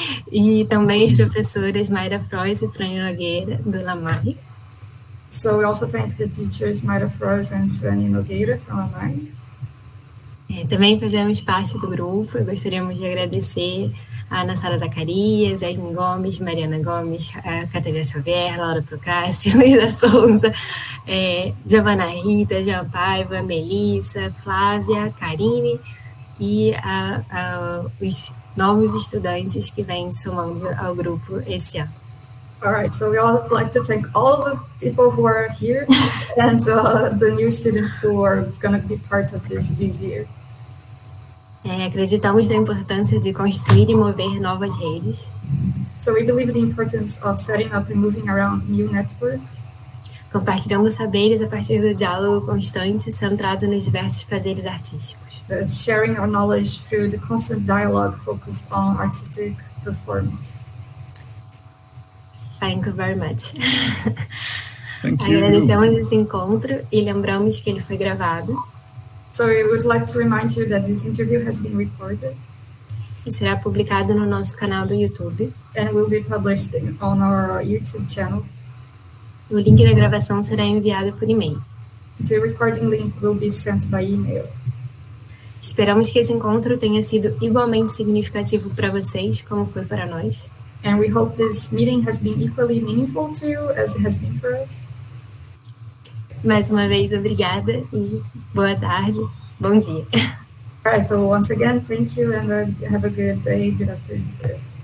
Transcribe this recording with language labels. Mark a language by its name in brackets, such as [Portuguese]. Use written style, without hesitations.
[Portuguese] E também as professoras Mayra Frois e Franny Nogueira, do Lamar. [English] So we also thank the teachers Mayra Frois and Franny Nogueira from Lamar. [Portuguese] Também fazemos parte do grupo. Gostaríamos de agradecer a Ana Sara Zacarias, Yasmin Gomes, Mariana Gomes, a Catarina Xavier, Laura Procassi, Luísa Souza, Giovana Rita, Jean Paiva, Melissa, Flávia, Karine e os novos estudantes que vêm somando ao grupo esse ano. [English] All right, so we all like to thank all the people who are here and the new students who are going to be part of this year. [Portuguese] Acreditamos na importância de construir e mover novas redes. [English] So we believe in the importance of setting up and moving around new networks. [Portuguese] Compartilhando saberes a partir do diálogo constante centrado nos diversos fazeres artísticos. [English] Sharing our knowledge through the constant dialogue focused on artistic performance. Thank you very much. Thank [Portuguese] Agradecemos esse encontro e lembramos que ele foi gravado. [English] So we would like to remind you that this interview has been recorded. [Portuguese] E será publicado no nosso canal do YouTube. [English] And will be published on our YouTube channel. [Portuguese] O link da gravação será enviado por e-mail. [English] The recording link will be sent by email. [Portuguese] Esperamos que esse encontro tenha sido igualmente significativo para vocês, como foi para nós. [English] And we hope this meeting has been equally meaningful to you as it has been for us. [Portuguese] Mais uma vez, obrigada e boa tarde, bom dia. [English] Alright, so once again, thank you and have a good day, good afternoon.